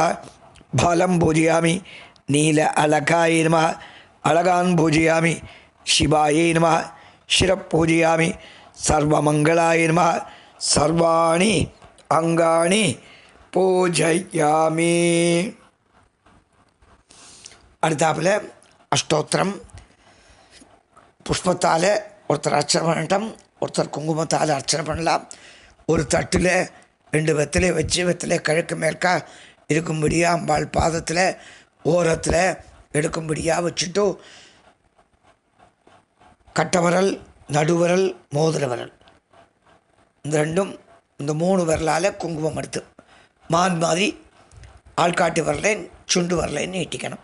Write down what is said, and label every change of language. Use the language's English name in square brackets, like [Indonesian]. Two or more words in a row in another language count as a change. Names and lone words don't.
[Sanskrit] बालं पूजयामि नील अलकाय नमः. अलगान् पूजयामि शिवाय नमः. शिरः पूजयामि सर्वमंगलाय नमः. सर्वाणि अंगानि पूजयामि. [Tamil] அடுத்தாப்புல அஷ்டோத்திரம் புஷ்பத்தால் ஒருத்தர் அர்ச்சனை பண்ணட்டும், ஒருத்தர் குங்குமத்தால் அர்ச்சனை பண்ணலாம். ஒரு தட்டில் 2 வெத்தலை வச்சு வெத்தலை கிழக்கு மேற்கா இருக்கும்படியாக அம்பாள் பாதத்தில் ஓரத்தில் எடுக்கும்படியாக வச்சுட்டு கட்டவரல் நடுவரல் மோதிர விரல் இந்த ரெண்டும் இந்த 3 விரலால் குங்குமம் எடுத்து மான் மாதிரி ஆள்காட்டு விரலைன் சுண்டு விரலைன்னு நீட்டிக்கணும்.